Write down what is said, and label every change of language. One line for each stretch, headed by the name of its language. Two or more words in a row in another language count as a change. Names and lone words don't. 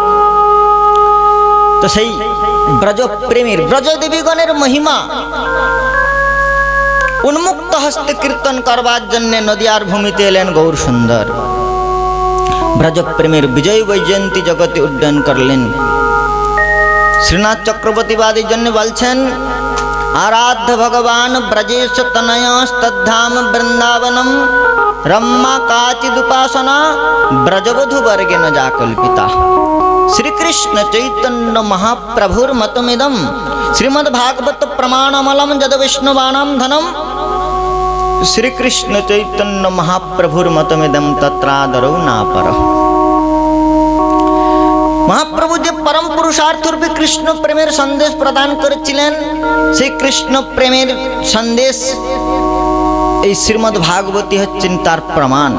Bangla: তো সেই ব্রজ প্রেমীর ব্রজদেবীগণের মহিমা উন্মুক্ত হস্তে কীর্তন করবার জন্য নদিয়ার ভূমিতে এলেন গৌর সুন্দর। ব্রজপ্রেমের বিজয় বৈজয়ন্তী জগতে উড্ডয়ন করলেন। শ্রীনাথ চক্রবর্তীবাদীর জন্য বলছেন,
Sanskrit: आराध्य भगवान ब्रजेश तनयस्तद्धाम वृंदावनम रम्मा काचिदुपासना ब्रजवधु वर्गे न जाकल्पिता। श्री कृष्ण चैतन्य महाप्रभुर्मतमिदम श्रीमद्भागवत प्रमाणमलम जद विष्णुवाणम धनम শ্রীকৃষ্ণ চৈতন্য মহাপ্রভুর মতমিদম তত্রাদরৌ না পর।
Bangla: মহাপ্রভু যে পরম পুরুষার্থ রূপে কৃষ্ণ প্রেমের সন্দেশ প্রদান করেছিলেন, সেই কৃষ্ণ প্রেমের সন্দেশ এই শ্রীমদ্ ভাগবতী হচ্ছেন তার প্রমাণ।